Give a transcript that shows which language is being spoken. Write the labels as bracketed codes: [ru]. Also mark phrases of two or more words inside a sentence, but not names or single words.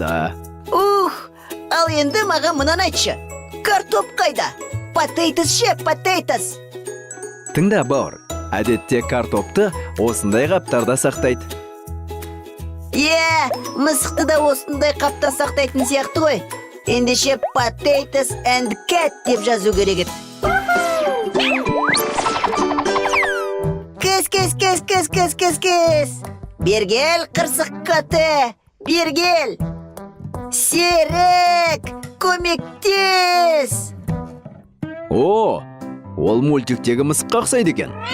[kk] Ал енді маған мұнан айтшы. Картоп қайда? Potatoes ше, potatoes. Тыңда, бауыр, әдетте картопты осындай қаптарда сақтайды. Мысықты да осындай қапта сақтайтын сияқты ғой. Ендеше [en] potatoes and cat [kk] деп жазу керек еді. Кес. Бергел, қырсық қаты. Бергел. Серік, көмектес. О, ол мультиктегі мысыққа ұқсайды екен.